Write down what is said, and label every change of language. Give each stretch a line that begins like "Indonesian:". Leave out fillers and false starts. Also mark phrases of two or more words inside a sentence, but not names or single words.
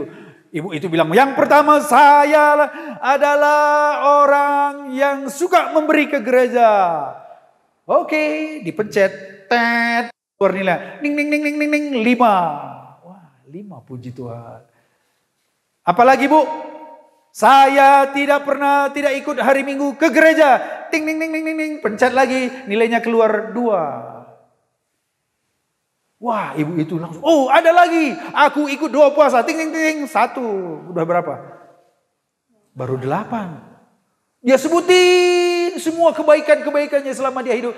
Indonesian: Ibu itu bilang, yang pertama saya adalah orang yang suka memberi ke gereja. Oke, dipencet, tet, keluar nilai, ning ning ning ning ning ning 5. Wah, 5 puji Tuhan. Apalagi Bu? Saya tidak ikut hari Minggu ke gereja. Ting ning ning ning ning ning, pencet lagi, nilainya keluar 2. Wah, ibu itu langsung, ada lagi. Aku ikut 2 puasa. Ting ting ting, 1. Udah berapa? Baru 8. Dia sebutin semua kebaikan-kebaikannya selama dia hidup.